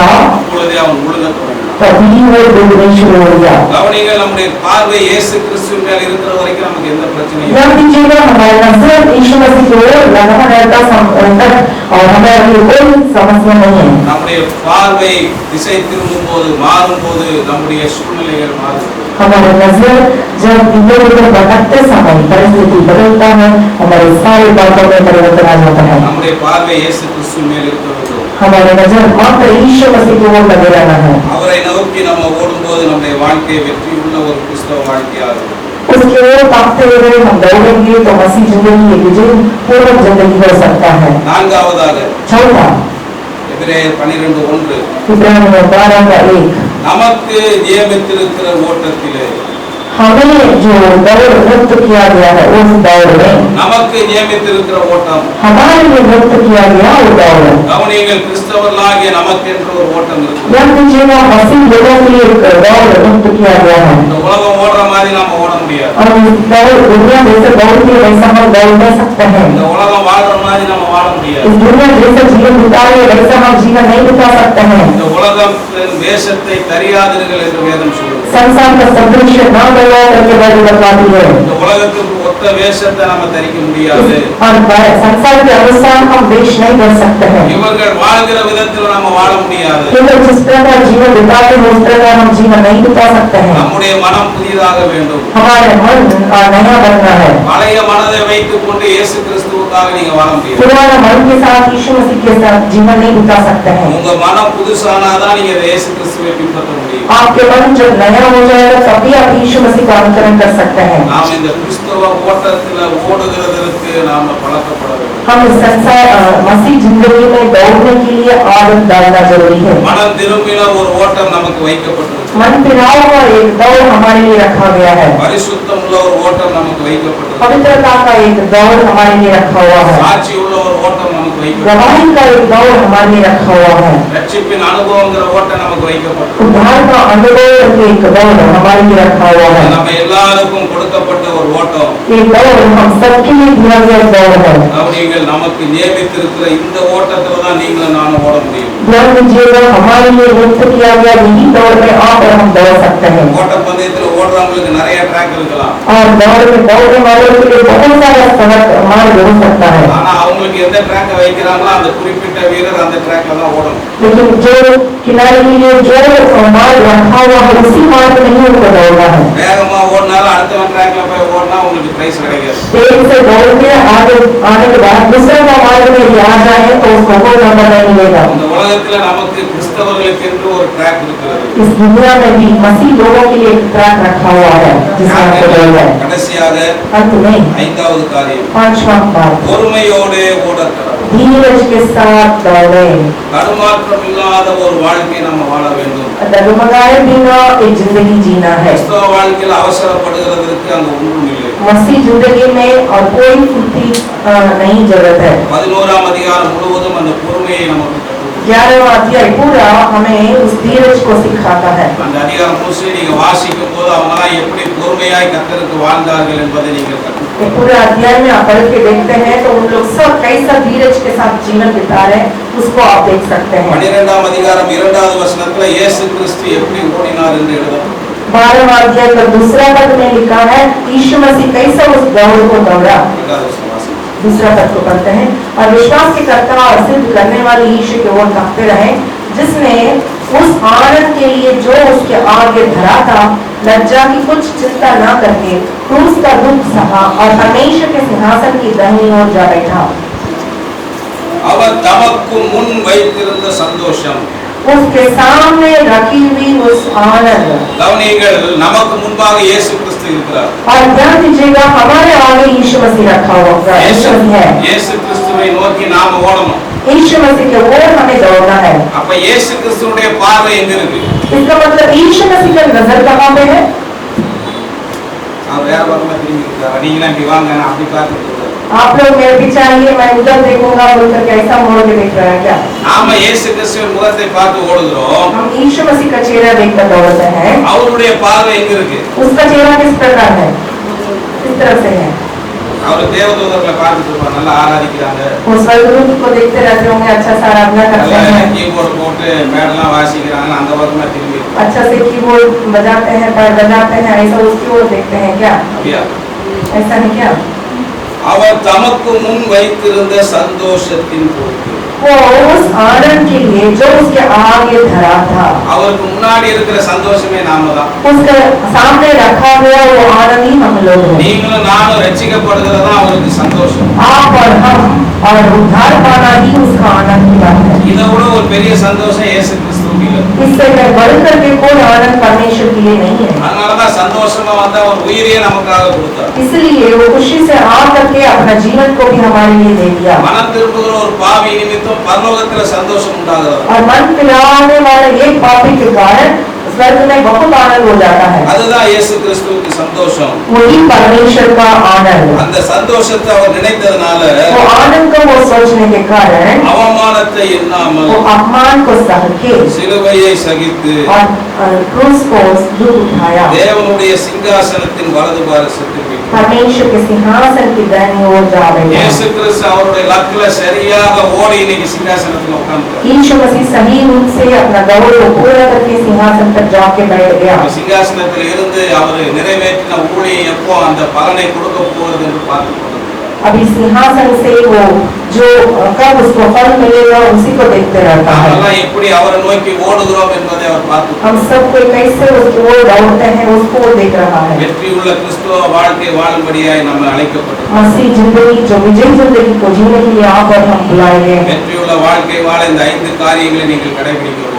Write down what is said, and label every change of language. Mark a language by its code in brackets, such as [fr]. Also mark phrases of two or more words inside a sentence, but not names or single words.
[ta] அப்பொழுதே அவன் முழுக தொடங்கினான். [hi] तभी वो डूबने शुरू हो गया। [ta] கவனிங்கள், நம்முடைய பார்வை இயேசு கிறிஸ்துவின் மேல் இருக்கிற வரைக்கும் நமக்கு எந்த பிரச்சனையும் இல்லை. [hi] ध्यान दीजिएगा, हमारा नजर यीशु मसीह की ओर लगा रहता तक और हमें कोई समस्या नहीं है। [ta] நம்முடைய பார்வை திசை திரும்பும் போது, மாறும் போது நம்முடைய சூழ்நிலைகள் மாறும். [hi] हमारा नजर जब इधर उधर भटकते समय परिस्थिति बदलता है, हमारे सारी बातों में परिवर्तन आ जाता है। [ta] நம்முடைய பார்வை இயேசு கிறிஸ்துவின் மேல் இருக்க வேண்டும். [hi] हमारी नजर मात्र यीशु मसीह की ओर लगे रहना है। [ta] அவரை நோக்கி நம்ம ஓடும்போது நம்முடைய வாழ்க்கை வெற்றியுள்ள ஒரு கிறிஸ்தவ வாழ்க்கையாக இருக்கும். [hi] उसके ओर ताकते हुए हम दौड़ेंगे तो मसीह जिंदगी एक विजय पूर्ण जिंदगी हो सकता है। [ta] நான்காவதாக [hi] चौथा, [ta] எபிரேயர் 12:1, [hi] इब्रानियों 12:1, [ta] நமக்கு நியமித்திருக்கிற ஓட்டத்திலே, [hi] हमें जो दौड़ मुक्त किया गया है उस दौड़ में, [ta] நமக்கு நியமித்திருக்கிற ஓட்டம், [hi] हमारे लिए मुक्त किया गया वो दौड़। [ta] கவனிங்கள், கிறிஸ்தவர்களாகிய நமக்கென்று ஒரு ஓட்டம் இருக்கு. [hi] ध्यान दीजिएगा, मसीह लोगों के लिए एक दौड़ मुक्त किया गया है। [ta] இந்த உலகம் ஓடுற மாதிரி நாம ஓட முடியாது. [hi] और इस दौड़ दुनिया जैसे दौड़ती है वैसा हम दौड़ नहीं सकते हैं। [ta] இந்த उலகம் வாழ்ற மாதிரி நம்ம வாழ முடியாது. [hi] इस दुनिया जैसे जीवन बिता रही है वैसा हम जीवन नहीं बिता सकते हैं। [ta] இந்த உலகத்தின் வேஷத்தை தெரியாதீர்கள் என்று வேதம் சொல்லுது. [hi] संसार का सदृश्य ना बना करके बाइबल बताती है। [ta] இந்த உலகத்துக்கு ஒத்த வேஷத்தை நாம தரிக்க முடியாது. [hi] और संसार के अनुसार हम वेश नहीं कर सकते हैं। [ta] இவர்கள் வாழ்கிற விதத்தில் நாம வாழ முடியாது. [hi] केवल जिस प्रकार जीवन बिताते हैं उस प्रकार हम जीवन नहीं बिता सकते हैं। [ta] நம்முடைய மனம் புதிதாக வேண்டும். [hi] हमारे मन नया बनना है। [ta] பழைய மனதை வைத்துக் கொண்டு இயேசு கிறிஸ்துவுக்காக நீங்க வாழ முடியாது. [hi] पुराना मन के साथ यीशु मसीह के साथ जीवन नहीं बिता सकते हैं। [ta] உங்க மனம் புதுசானாதான் நீங்க இயேசு கிறிஸ்துவை பின்பற்ற முடியும். [hi] आपके मन जब नया हो जाएगा तभी आप यीशु मसीह का अनुकरण कर सकते हैं। [ta] நாம் இந்த கிறிஸ்தவ ஓட்டத்தில் ஓடுகிறதற்கு நாம பழக்கப்பட வேண்டும். [hi] हम इस संसार मसीह जिंदगी में दौड़ने के लिए आदत डालना जरूरी है। [ta] மனம் திரும்பின ஒரு ஓட்டம் நமக்கு வைக்கப்பட்டிருக்கு. [hi] मन फिराव का एक दौड़ हमारे लिए रखा गया है। [ta] பரிசுத்தம் உள்ள ஒரு ஓட்டம் நமக்கு வைக்கப்பட்டிருக்கு. [hi] पवित्रता का एक दौड़ हमारे लिए रखा हुआ है। [ta] சாட்சி உள்ள ஒரு ஓட்டம் நமக்கு வைக்கப்பட்டிருக்கு. [hi] गवाही का एक दौड़ हमारे लिए रखा हुआ है। [ta] ரட்சிப்பின் அனுபவங்கிற ஓட்டம் நமக்கு வைக்கப்பட்டிருக்கு. [hi] उद्धार का अनुभव एक दौड़ हमारे लिए रखा हुआ है। [ta] நம்ம எல்லாருக்கும் கொடுக்கப்பட்ட ஒரு ஓட்டம். [hi] ये दौड़ हम सबके लिए दिया गया दौड़ है। [ta] நீங்கள் நமக்கு நியமித்திருக்கிற இந்த ஓட்டத்துல தான் நீங்களும் நானும் ஓட முடியும். [hi] ध्यान दीजिएगा, हमारे लिए मुक्त किया गया यही दौड़ में आप और हम दौड़ सकते हैं। [ta] ஓட்ட பந்தயத்துல ஓடுறவங்களுக்கு நிறைய ட்ராக் இருக்கலாம். [hi] और दौड़ में दौड़ने वालों के लिए बहुत सारा सड़क मार्ग हो सकता है। [ta] ஆனா அவங்களுக்கு எந்த ட்ராக் வைக்கிறாங்களோ அந்த குறிப்பிட்ட வீரர் அந்த ட்ராக்ல தான் ஓடணும். [hi] लेकिन जो किनारे के लिए जो मार्ग रखा हुआ है उसी मार्ग में ही उनको दौड़ना है। [ta] வேகமா ஓடினாலும் அடுத்தவன் ட்ராக்ல போய் ஓடினா உங்களுக்கு பிரைஸ் கிடைக்காது. [hi] तेज से दौड़ के आगे आने के बाद दूसरे का मार्ग में यदि आ जाए तो उसको कोई नंबर नहीं मिलेगा। [ta] இந்த உலகத்துல நமக்கு கிறிஸ்தவர்களுக்கு என்று ஒரு ட்ராக் இருக்கிறது. [hi] इस दुनिया में भी मसीह लोगों के लिए एक ट्रैक रखा हुआ है जिसमें उनको दौड़ना है। [ta] கடைசியாக [hi] अंत में [ta] ஐந்தாவது காரியம், [hi] पांचवा बात, [ta] பொறுமையோடு ஓடக்கடவுள். [hi] धीरज के साथ दौड़े। [ta] தடுமாற்றம் இல்லாத ஒரு வாழ்க்கை நம்ம வாழ வேண்டும். [hi] डगमगाए बिना एक जिंदगी जीना है। [ta] கிறிஸ்தவ வாழ்க்கையில் அவசரப்படுகிறதுக்கு அங்க ஒன்றும் இல்லை. [hi] मसीह जिंदगी में और कोई फुर्ती नहीं जरूरत है। [ta] 11ஆம் அதிகாரம் முழுவதும் அந்த பொறுமையை நமக்கு கற்றுக் [hi] 11वां अध्याय पूरा हमें उस धीरज को सिखाता है। [ta] அந்த அதிகாரம் முழுசும் நீங்க வாசிக்கும் போது அவங்களாம் எப்படி பொறுமையாய் கர்த்தருக்கு வாழ்ந்தார்கள் என்பதை நீங்கள் கற்றுக்கொள்ளுங்கள். [hi] ये पूरा अध्याय में आप पढ़ के देखते हैं तो उन लोग सब कैसा धीरज के साथ जीवन बिता रहे हैं उसको आप देख सकते हैं। [ta] 12ஆம் அதிகாரம் 2வது வசனத்துல இயேசு கிறிஸ்து எப்படி ஓடினார் என்று எழுதப்பட்டிருக்கு. [hi] 12वां अध्याय का दूसरा पद में लिखा है यीशु मसीह कैसा उस दौड़ को दौड़ा। [ta] 2வது வசனம் வாசிங்க. [hi] दूसरा पद को पढ़ते हैं, और विश्वास के कर्ता और सिद्ध करने वाले यीशु की ओर ताकते रहे, जिसने उस आनंद के लिए जो उसके आगे धरा था लज्जा की कुछ चिंता न करके क्रूस का दुख सहा और परमेश्वर के सिंहासन की दाहिनी ओर जा बैठा। [ta] அவர் தமக்கு முன் வைத்திருந்த சந்தோஷம். [hi] उसके सामने रखी हुई उस आनंद। [ta] கவனியுங்கள், நமக்கு முன்பாக இயேசு கிறிஸ்து இருக்கிறார். [hi] और ध्यान दीजिएगा, हमारे आगे यीशु मसीह रखा हुआ है। [ta] இயேசு கிறிஸ்துவை நோக்கி நாம ஓடணும். [hi] यीशु मसीह के ओर हमें दौड़ना है। [ta] அப்ப இயேசு கிறிஸ்துவுடைய பார்வை எங்க இருக்கு? [hi] इसका मतलब यीशु मसीह का नजर कहाँ पे है? [ta] அவர் வேற பக்கமா திரும்பி இருக்காரு. நீங்களாம் இப்படி வாங்க, நான் அப்படி பார்த்துட்டு [hi] आप लोग मेरे पीछे आइए, मैं उधर देखूंगा बोलकर कैसा मोड़ के देख रहा है क्या? [ta] நாம இயேசு கிறிஸ்துவின் முகத்தை பார்த்து ஓடுகிறோம். [hi] हम यीशु मसीह का चेहरा देखकर दौड़ते हैं। [ta] அவருடைய பார்வை எங்க இருக்கு? [hi] उसका चेहरा किस प्रकार है? किस तरह से है? [ta] அவர் தேவதூதர்களை பார்த்துட்டு இருப்பார், நல்லா ஆராதிக்கிறாங்க, [hi] वो स्वर्गदूत को देखते रहते होंगे, अच्छा सा आराधना करते [ta] நல்லா [hi] हैं, [ta] கீபோர்டு போட்டு மேடெல்லாம் வாசிக்கிறாங்க, அந்த பக்கமா திரும்பி இருப்பார். [hi] अच्छा से कीबोर्ड बजाते हैं, पैर बजाते हैं, ऐसा उसकी ओर देखते हैं क्या? [ta] அப்படியா? [hi] ऐसा नहीं क्या? [ta] அவர் தமக்கு முன் வைத்திருந்த சந்தோஷத்தின் பொருட்டு, [hi] वो उस आनंद के लिए जो उसके आगे धरा था, [ta] அவருக்கு முன்னாடி இருக்கிற சந்தோஷமே நாம தான். [hi] उसके सामने रखा हुआ वो आनंद ही हम लोग हैं। [ta] நீங்களும் நானும் ரட்சிக்கப்படுகிறதா அவருக்கு சந்தோஷம். [hi] आप और हम और उद्धार पाना ही उसका आनंद की बात है। [ta] இதை விட ஒரு பெரிய சந்தோஷம் இயேசு கிறிஸ்துவுக்கு இல்லை. [hi] इससे बढ़कर के कोई आनंद परमेश्वर के लिए नहीं है। [ta] அதனாலதான் சந்தோஷமா வந்தா ஒரு உயிரையே நமக்காக கொடுத்தார். [hi] इसलिए वो खुशी से आ करके अपना जीवन को भी हमारे लिए दे दिया। [ta] மனம் திரும்புகிற ஒரு பாவி நிமித்தம் பரலோகத்துல சந்தோஷம் உண்டாகிறது. [hi] और मन पिलाने वाले एक पापी के कारण स्वर्ग में बहुत आनंद हो जाता है। [ta] அதுதான் இயேசு கிறிஸ்துவுக்கு சந்தோஷம். [hi] वही परमेश्वर का आनंद। [ta] அந்த சந்தோஷத்தை அவர் நினைத்ததனால [hi] वो आनंद को वो सोचने के कारण [ta] அவமானத்தை எண்ணாமல் [hi] वो अपमान को सह के [ta] சிலுவையை சகித்து [hi] और क्रूस को दुख उठाया। [ta] தேவனுடைய சிங்காசனத்தின் வலது பாரசத்தில் [hi] परमेश्वर के सिंहासन की दाहिनी ओर जा रहे हैं। [ta] இயேசு கிறிஸ்து அவருடைய லக்குல சரியாக ஓடி இன்னைக்கு சிங்காசனத்துல உட்கார்ந்தார். [hi] यीशु मसीह सही रूप से अपना दौड़ को पूरा करके सिंहासन पर जाके बैठ गया। [ta] சிங்காசனத்தில் இருந்து அவர் நிறைவேற்றின ஊழியம் எப்போ அந்த பலனை கொடுக்க போகிறது என்று பார்த்து கொண்டிருக்கிறார். [hi] अभी सिंहासन से वो जो कब उसको फल मिलेगा उसी को देखते रहता है। [ta] நாமெல்லாம் எப்படி அவரை நோக்கி ஓடுகிறோம் என்பதை அவர் பார்த்து [hi] हम सब कोई कैसे उसकी ओर दौड़ते हैं उसको वो देख रहा है। [ta] வெற்றியுள்ள கிறிஸ்துவ வாழ்க்கை வாழும்படியாய் நம்ம அழைக்கப்பட்டோம். [hi] मसीह जिंदगी जो विजय जिंदगी को जीने के लिए आप और हम बुलाए गए हैं। [ta] வெற்றியுள்ள வாழ்க்கை வாழ இந்த 5 காரியங்களை நீங்கள் கடைபிடிக்க வேண்டும்.